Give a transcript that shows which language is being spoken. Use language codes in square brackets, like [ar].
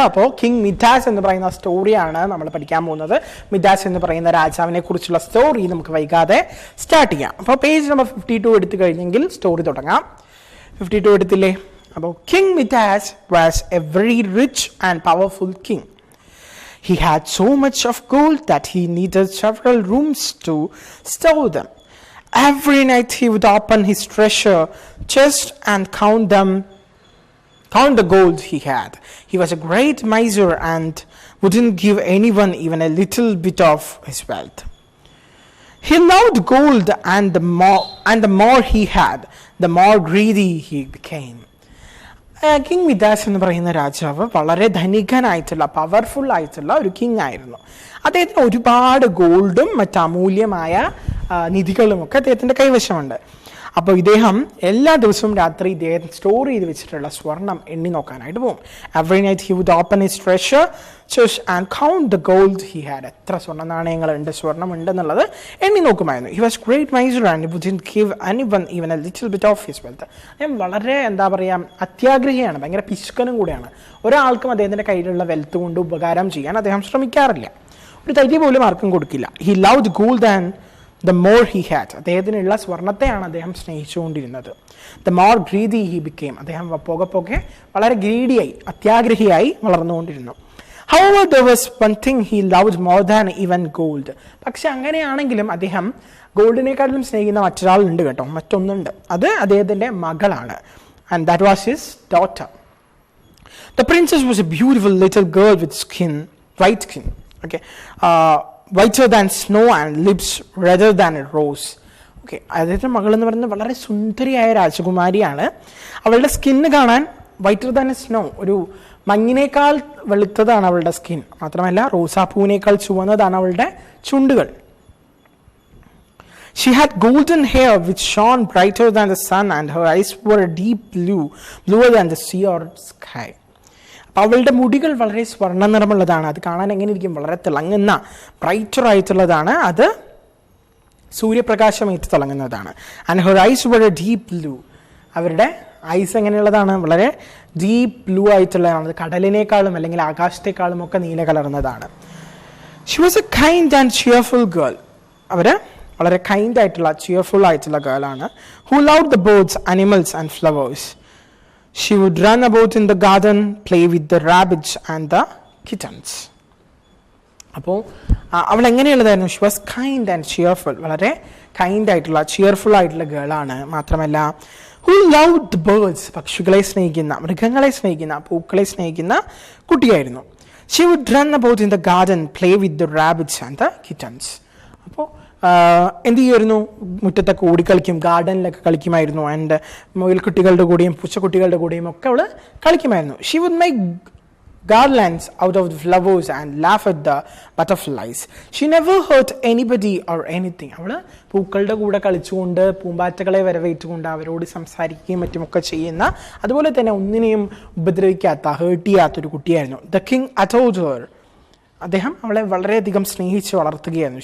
[ml] അപ്പോൾ king Midas എന്ന് പറയുന്ന സ്റ്റോറിയാണ് നമ്മൾ പഠിക്കാൻ പോകുന്നത്. മിഡാസ് എന്ന് പറയുന്ന രാജാവിനെ കുറിച്ചുള്ള സ്റ്റോറി നമുക്ക് വൈകാതെ സ്റ്റാർട്ട് ചെയ്യാം. അപ്പോൾ പേജ് നമ്പർ 52 എടുത്തു കഴിഞ്ഞെങ്കിൽ സ്റ്റോറി തുടങ്ങാം. 52 എടുത്തില്ലേ? അപ്പോൾ [en] King Midas was a very rich and powerful king. He had so much of gold that he needed several rooms to store them. Every night he would open his treasure chest and count the gold he had. He was a great miser and wouldn't give anyone even a little bit of his wealth. He loved gold, and the more he had, the more greedy he became. [ml] King Midas എന്ന് പറയുന്ന രാജാവ് വളരെ ധനികനായിട്ടുള്ള powerful ആയിട്ടുള്ള ഒരു king ആയിരുന്നു. അദ്ദേഹത്തിന് ഒരുപാട് ഗോൾഡും മറ്റ് അമൂല്യമായ നിധികളുമൊക്കെ അദ്ദേഹത്തിൻ്റെ കൈവശമുണ്ട്. അപ്പോൾ ഇദ്ദേഹം എല്ലാ ദിവസവും രാത്രി ഇദ്ദേഹം സ്റ്റോർ ചെയ്ത് വെച്ചിട്ടുള്ള സ്വർണം എണ്ണി നോക്കാനായിട്ട് പോകും. [en] Every night he would open his treasure chest and count the gold he had. [ml] എത്ര സ്വർണ്ണ നാണയങ്ങളുണ്ട്, സ്വർണ്ണം ഉണ്ടെന്നുള്ളത് എണ്ണി നോക്കുമായിരുന്നു. [en] He was great miser and wouldn't give anyone even a little bit of his wealth. [ml] അദ്ദേഹം വളരെ അത്യാഗ്രഹിയാണ്, ഭയങ്കര പിശുക്കനും കൂടെയാണ്. ഒരാൾക്കും അദ്ദേഹത്തിൻ്റെ കയ്യിലുള്ള വെൽത്ത് കൊണ്ട് ഉപകാരം ചെയ്യാൻ അദ്ദേഹം ശ്രമിക്കാറില്ല. ഒരു തരി പോലും ആർക്കും കൊടുക്കില്ല. [en] He loved gold and the more he had. [ml] അദ്ദേഹത്തിനുള്ള സ്വർണത്തെയാണ് അദ്ദേഹം സ്നേഹിച്ചുകൊണ്ടിരുന്നത്. [en] the more greedy he became. [ml] അദ്ദേഹം പോകെ വളരെ ഗ്രീഡിയായി, അത്യാഗ്രഹിയായി വളർന്നുകൊണ്ടിരുന്നു. [en] however, there was one thing he loved more than even gold. [ml] പക്ഷെ അങ്ങനെയാണെങ്കിലും അദ്ദേഹം ഗോൾഡിനേക്കാളും സ്നേഹിക്കുന്ന മറ്റൊരാളുണ്ട് കേട്ടോ, മറ്റൊന്നുണ്ട്. അത് അദ്ദേഹത്തിൻ്റെ മകളാണ്. [en] and that was his daughter. The princess was a beautiful little girl with white skin. Okay. Whiter than snow and lips redder than a rose. [ml] Okay, അദ്ദേഹത്തിൻ്റെ മകൾ എന്ന് പറയുന്നത് വളരെ സുന്ദരിയായ രാജകുമാരിയാണ്. അവളുടെ സ്കിന്ന് കാണാൻ [en] whiter than snow, [ml] ഒരു മഞ്ഞിനേക്കാൾ വെളുത്തതാണ് അവളുടെ സ്കിൻ. മാത്രമല്ല റോസാപ്പൂവിനേക്കാൾ ചുവന്നതാണ് അവളുടെ ചുണ്ടുകൾ. [en] She had golden hair which shone brighter than the sun, and her eyes were a deep blue, bluer than the sea or sky. [ml] അവളുടെ മുടികൾ വളരെ സ്വർണ്ണ നിറമുള്ളതാണ്. അത് കാണാൻ എങ്ങനെ ഇരിക്കും? വളരെ തിളങ്ങുന്ന ബ്രൈറ്റർ ആയിട്ടുള്ളതാണ്. അത് സൂര്യപ്രകാശമേറ്റ് തിളങ്ങുന്നതാണ്. [en] And her eyes were a deep blue. [ml] അവരുടെ ഐസ് എങ്ങനെയുള്ളതാണ്? വളരെ ഡീപ്പ് ബ്ലൂ ആയിട്ടുള്ളതാണ്. അത് കടലിനേക്കാളും അല്ലെങ്കിൽ ആകാശത്തെക്കാളും ഒക്കെ നീല കലർന്നതാണ്. [en] She was a kind and cheerful girl. [ml] അവർ വളരെ കൈൻഡ് ആയിട്ടുള്ള ചിയർഫുൾ ആയിട്ടുള്ള ഗേളാണ്. [en] Who loved the birds, animals and flowers. She would run about in the garden, play with the rabbits and the kittens. [ml] അപ്പോൾ അവൾ എങ്ങനെയുള്ളതായിരുന്നു? [en] She was kind and cheerful. [ml] വളരെ kind ആയിട്ടുള്ള cheerful ആയിട്ടുള്ള ഗേളാണ്. മാത്രമല്ല [en] who loved the birds, [ml] പക്ഷികളെ സ്നേഹിക്കുന്ന, മൃഗങ്ങളെ സ്നേഹിക്കുന്ന, പൂക്കളെ സ്നേഹിക്കുന്ന കുട്ടിയായിരുന്നു. [en] She would run about in the garden, play with the rabbits and the kittens. [ml] അപ്പോൾ എന്ത് ചെയ്യുമായിരുന്നു? മുറ്റത്തൊക്കെ ഓടിക്കളിക്കും, ഗാർഡനിലൊക്കെ കളിക്കുമായിരുന്നു. ആൻഡ് മുയൽക്കുട്ടികളുടെ കൂടെയും പൂച്ചക്കുട്ടികളുടെ കൂടെയും ഒക്കെ അവൾ കളിക്കുമായിരുന്നു. [en] She would make garlands out of the flowers and laugh at the butterflies. She never hurt anybody or anything. [ml] അവൾ പൂക്കളുടെ കൂടെ കളിച്ചുകൊണ്ട് പൂമ്പാറ്റകളെ വരവേറ്റുകൊണ്ട് അവരോട് സംസാരിക്കുകയും മറ്റുമൊക്കെ ചെയ്യുന്ന, അതുപോലെ തന്നെ ഒന്നിനെയും ഉപദ്രവിക്കാത്ത, ഹേർട്ട് ചെയ്യാത്തൊരു കുട്ടിയായിരുന്നു. [en] The king adored her. [ml] അദ്ദേഹം അവളെ വളരെയധികം സ്നേഹിച്ച് വളർത്തുകയായിരുന്നു.